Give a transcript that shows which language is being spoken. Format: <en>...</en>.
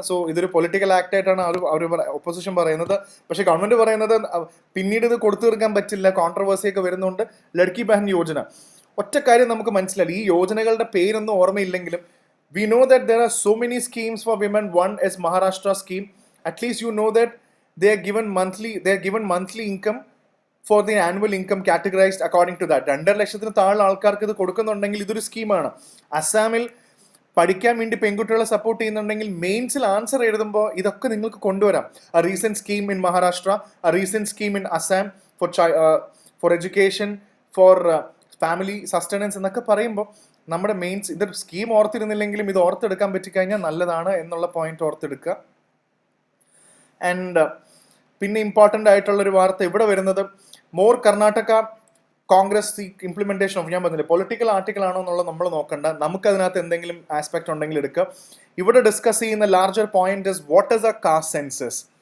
<ml>So ഇതൊരു political act ആയിട്ടാണ് അവർ opposition പറയുന്നത്. പക്ഷെ ഗവൺമെന്റ് പറയുന്നത് പിന്നീട് ഇത് കൊടുത്തു തീർക്കാൻ പറ്റില്ല, കോൺട്രവേഴ്സി ഒക്കെ വരുന്നുണ്ട്. ലഡ്കി ബഹൻ യോജന, ഒറ്റ കാര്യം നമുക്ക് മനസ്സിലായി, ഈ യോജനകളുടെ പേരൊന്നും ഓർമ്മയില്ലെങ്കിലും</ml> <en>We know that there are so many schemes for women. One is Maharashtra scheme. At least you know that they are given monthly income for the annual income categorized according to that.</en> <ml>2.5 ലക്ഷത്തിന് താഴെ ആൾക്കാർക്ക് ഇത് കൊടുക്കുന്നുണ്ടെങ്കിൽ ഇതൊരു സ്കീമാണ്. അസാമിൽ പഠിക്കാൻ വേണ്ടി പെൺകുട്ടികളെ സപ്പോർട്ട് ചെയ്യുന്നുണ്ടെങ്കിൽ മെയിൻസിൽ ആൻസർ എഴുതുമ്പോൾ ഇതൊക്കെ നിങ്ങൾക്ക് കൊണ്ടുവരാം.</ml> <en>A recent scheme in Maharashtra, a recent scheme in Assam for education, for family sustenance</en> <ml>എന്നൊക്കെ പറയുമ്പോൾ നമ്മുടെ മെയിൻസ് ഇത് സ്കീം ഓർത്തിരുന്നില്ലെങ്കിലും ഇത് ഓർത്തെടുക്കാൻ പറ്റിക്കഴിഞ്ഞാൽ നല്ലതാണ് എന്നുള്ള പോയിന്റ് ഓർത്തെടുക്കുക. ആൻഡ് പിന്നെ ഇമ്പോർട്ടൻ്റ് ആയിട്ടുള്ളൊരു വാർത്ത ഇവിടെ വരുന്നത്, more Karnataka Congress implementation of, ഞാൻ പറഞ്ഞില്ലേ പൊളിറ്റിക്കൽ ആർട്ടിക്കിൾ ആണോ എന്നുള്ളത് നമ്മൾ നോക്കണ്ട, നമുക്കതിനകത്ത് എന്തെങ്കിലും ആസ്പെക്ട് ഉണ്ടെങ്കിൽ എടുക്കുക.</ml> <en>ഇവിടെ ഡിസ്കസ് ചെയ്യുന്ന larger point is what is a caste census.</en>